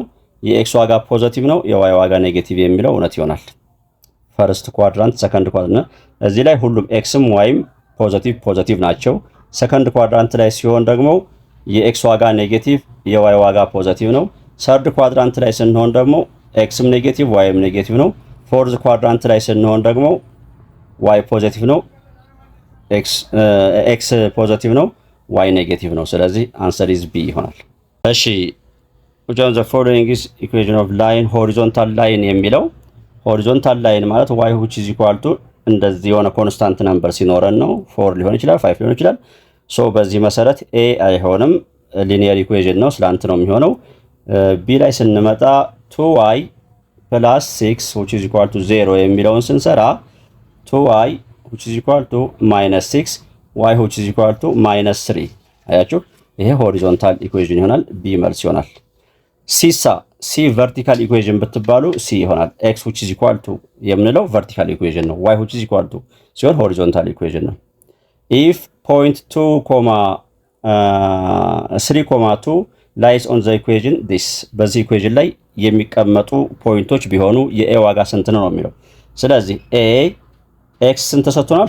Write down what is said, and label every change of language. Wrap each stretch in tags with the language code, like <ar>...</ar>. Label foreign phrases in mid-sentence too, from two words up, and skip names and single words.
<am>የኤክስ ዋጋ ፖዚቲቭ ነው የዋይ ዋጋ ኔጌቲቭ የሚለው እውነት ይሆናል።</am> <en>first quadrant second quadrant</en> <am>እዚህ ላይ ሁሉም ኤክስም ዋይም ፖዚቲቭ ናቸው። ሰከንድ ኳድራንት ላይ ሲሆን ደግሞ የኤክስ ዋጋ ኔጌቲቭ የዋይ ዋጋ ፖዚቲቭ ነው።</am> <en>third quadrant</en> <am>ላይ ስንሆን ደግሞ ኤክስም ኔጌቲቭ ዋይም ኔጌቲቭ ነው።</am> <en>fourth quadrant</en> <am>ላይ ስንሆን ደግሞ ዋይ ፖዚቲቭ ነው ኤክስ ፖዚቲቭ ነው ዋይ ኔጌቲቭ ነው። ስለዚህ</am> <en>answer is B</en> <am>ይሆናል። እሺ</am> <en>which of the following is equation of line horizontal line</en> <am>የሚለው</am> <en>horizontal line</en> <am>ማለት</am> <en>y which is equal to</en> <am>እንደዚህ የሆነ ኮንስታንት ነምበር ሲኖረን ነው 4 ሊሆን ይችላል 5 ሊሆን ይችላል። ሶ በዚህ መሰረት a አይሆንም</am> <en>linear equation</en> <am>ነው ስላንት ነው የሚሆነው። b ላይ ስንመጣ</am> <en>2y plus 6 which is equal to 0</en> <am>የሚለውን ስንሰራ</am> <en>2y which is equal to -6 y which is equal to -3</en> <am>አያችሁ ይሄ</am> <en>horizontal equation</en> <am>ይሆናል። b መልስ ይሆናል። ሲሳ ሲ</am> <en>vertical equation</en> <am>ብትባሉ ሲ ይሆናል። ኤክስ</am> <en>which is equal to</en> <am>የምንለው</am> <en>vertical equation</en> <am>ነው። ዋይ</am> <en>which is equal to</en> <am>ሲሆን</am> <en>horizontal equation</en> <am>ነው።</am> <en>if point</en> <am>3,2</am> <en>lies on the equation this</en> <am>በዚህ ኢኩዌዥን ላይ የሚቀመጡ ፖይንቶች ቢሆኑ የኤ ዋጋ ስንት ነው የሚለው። ስለዚህ ኤ ኤክስ ስንት ተሰጥቶናል?</am>